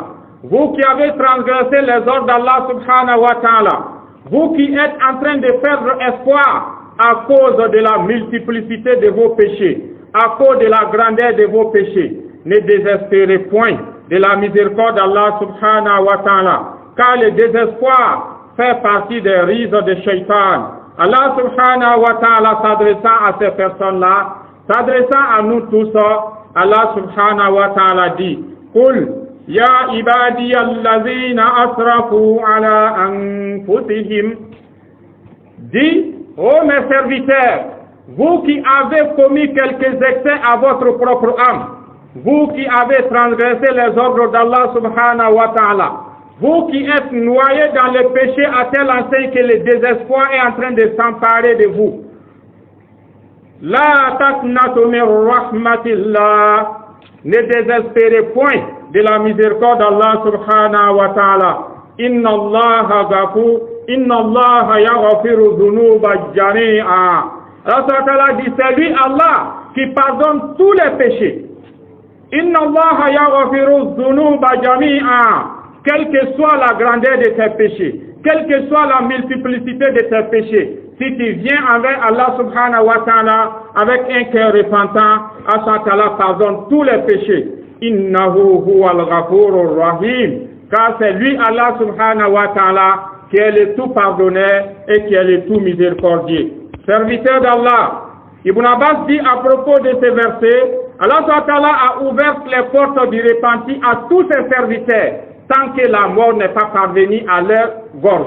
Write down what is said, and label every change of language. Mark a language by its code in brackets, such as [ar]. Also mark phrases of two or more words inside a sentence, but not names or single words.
[fr] Vous qui avez transgressé les ordres d'Allah [ar] سبحانه وتعالى, [fr] vous qui êtes en train de perdre espoir à cause de la multiplicité de vos péchés, à cause de la grandeur de vos péchés, ne désespérez point de la miséricorde d'Allah subhanahu wa ta'ala, car le désespoir fait partie des rises de Shaitan. Allah [ar] سبحانه وتعالى [fr] s'adressant à ces personnes-là, s'adressant à nous tous, [ar] الله سبحانه وتعالى dit: قل يا عبادي الذين أسرفوا على أنفسهم. [fr] Dis, ô mes serviteurs, vous qui avez commis quelques excès à votre propre âme, vous qui avez transgressé les ordres d'Allah [ar] سبحانه وتعالى, [fr] vous qui êtes noyés dans le péché à tel enseigne que le désespoir est en train de s'emparer de vous. [ar] لا تقنطوا من رحمة الله. [fr] Ne désespérez point de la miséricorde d'Allah [ar] سبحانه وتعالى. إن الله يغفر الذنوب جميعا. [fr] Allah dit, c'est lui Allah qui pardonne tous les péchés. [ar] إن الله يغفر الذنوب جميعا. [fr] Quelle que soit la grandeur de tes péchés, quelle que soit la multiplicité de tes péchés, si tu viens avec Allah [ar] سبحانه وتعالى [fr] avec un cœur repentant, [ar] الله تعالى [fr] pardonne tous les péchés. [ar] إنه هو الغفور الرحيم. [fr] Car c'est lui Allah [ar] سبحانه وتعالى [fr] qui est le tout pardonneur et qui est le tout miséricordieux. Serviteur d'Allah, Ibn Abbas dit à propos de ces versets, Allah [ar] سبحانه وتعالى [fr] a ouvert les portes du repenti à tous ses serviteurs tant que la mort n'est pas parvenue à leur gorge.